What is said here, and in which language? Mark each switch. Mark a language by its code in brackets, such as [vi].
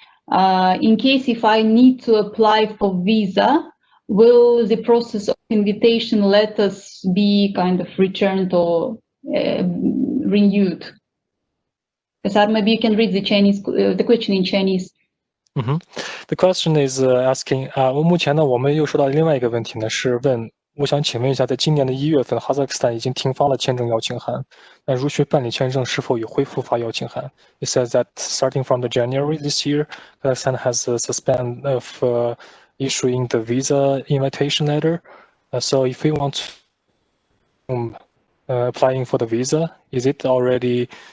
[en] In case if I need to apply for visa, will the process of invitation letters be kind of returned or renewed? Kasar, maybe you can read the question in Chinese. The question is asking, [zh] 目前呢，我们又说到另外一个问题呢，是问。我想请问一下，在今年的1月份，哈萨克斯坦已经停发了签证邀请函。那如需办理签证，是否也恢复发邀请函 ？ [en] It says that starting from the January this year, Kazakhstan has a suspend of issuing the visa invitation letter. So if we want applying for the visa, is it already?